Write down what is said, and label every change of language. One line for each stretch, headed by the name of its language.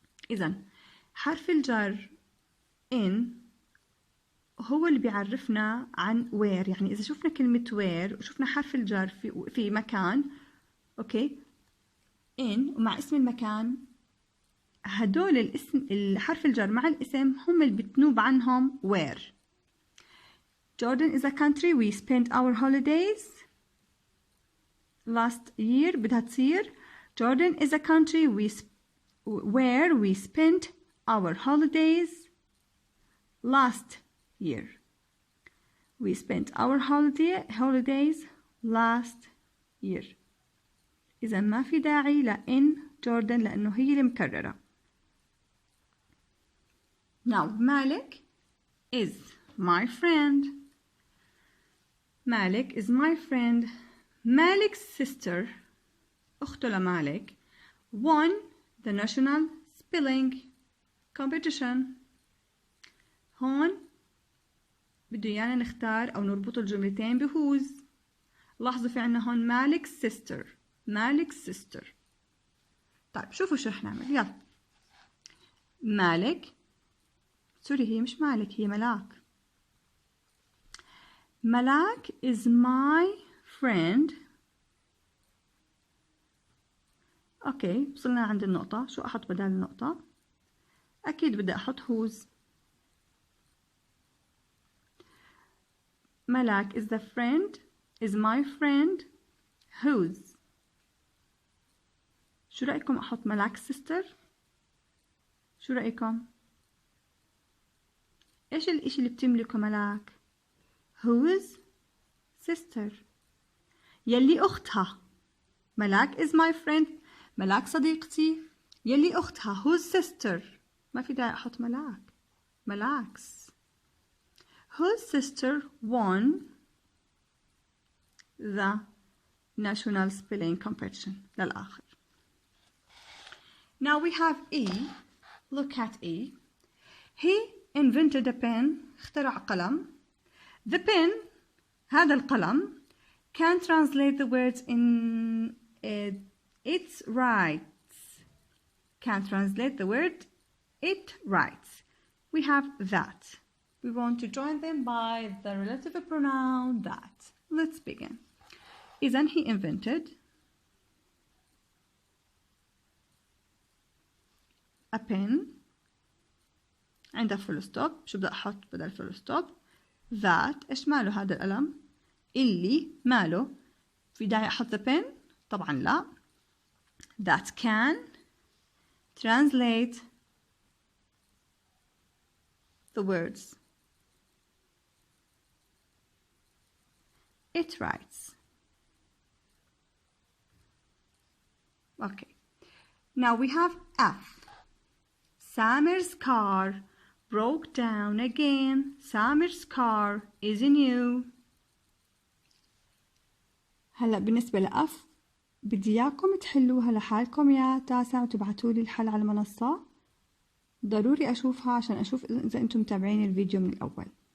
Arabic: إذن حرف الجر in هو اللي بيعرفنا عن where. يعني إذا شفنا كلمة where وشفنا حرف الجر في مكان أوكي in ومع اسم المكان هدول الاسم الحرف الجر مع الاسم هم اللي بتنوب عنهم where.
English: Jordan is a country we spent our holidays last year.
Arabic: بدها تصير
English: Jordan is a country where we spent our holidays last year. We spent our holidays last year.
Arabic: إذا ما في داعي لإن جوردن لأنه هي اللي مكررة.
English: Now Malik is my friend. Malik is my friend. Malik's sister
Arabic: أخته لمالك
English: won the national spelling competition.
Arabic: هون بده يانا نختار أو نربط الجملتين بwhose. لاحظوا في عنا هون Malik's sister.
English: Malik's sister.
Arabic: طيب شوفوا شو رح نعمل. يلا. مالك سوري هي مش مالك هي ملاك.
English: ملاك is my friend.
Arabic: اوكي وصلنا عند النقطة. شو احط بدال النقطة؟ اكيد بدي احط whose.
English: ملاك is the friend is my friend whose.
Arabic: شو رأيكم احط ملاك sister؟ شو رأيكم؟ ايش الاشي اللي بتملكه ملاك؟
English: whose sister.
Arabic: يلي اختها.
English: ملاك is my friend.
Arabic: ملاك صديقتي. يلي اختها
English: whose sister.
Arabic: ما في داعي احط ملاك. ملاك's.
English: whose sister won the national spelling competition. للآخر. Now we have E. Look at E. He invented a pen.
Arabic: اخترع قلم.
English: The pen
Arabic: هذا القلم
English: can translate the words in its writes. Can translate the word it writes. We have that. We want to join them by the relative pronoun that. Let's begin. إذن he invented a pen. عندها full stop.
Arabic: شو بدي أحط بدل full stop؟ that. إيش ماله هذا القلم؟ اللي ماله؟ في داعي أحط the pen؟ طبعا لا.
English: that can translate the words it writes. Okay. Now we have F. Samir's car broke down again. Samir's car is new.
Arabic: هلا بالنسبة لأف بدي إياكم تحلوها لحالكم يا تاسع وتبعتوا لي الحل على المنصة. ضروري أشوفها عشان أشوف إذا أنتم متابعين الفيديو من الأول.